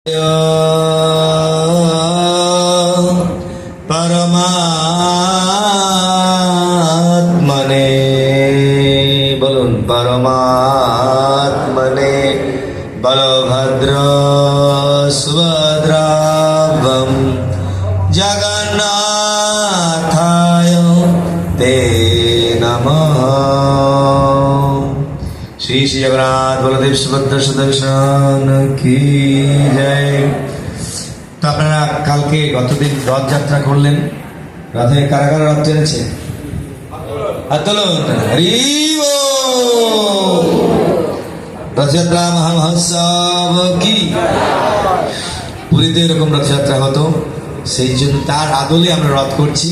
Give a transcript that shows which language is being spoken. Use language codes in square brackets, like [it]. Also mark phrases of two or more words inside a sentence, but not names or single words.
[sa] परमात्मने बोलुन परमात्मने बलभद्र सुभद्राभं जगन्नाथाय ते नमः। [hi] श्री श्री जगन्नाथ बलदेव सुभद्रा सुदर्शन की जय। [bn] তো আপনারা কালকে গতদিন রথযাত্রা করলেন, রথে কারা কারা রথ টেনেছে? রথযাত্রা মহামহোৎসব কি পুরীতে এরকম রথযাত্রা হতো, সেই জন্য তার আদলে আমরা রথ করছি।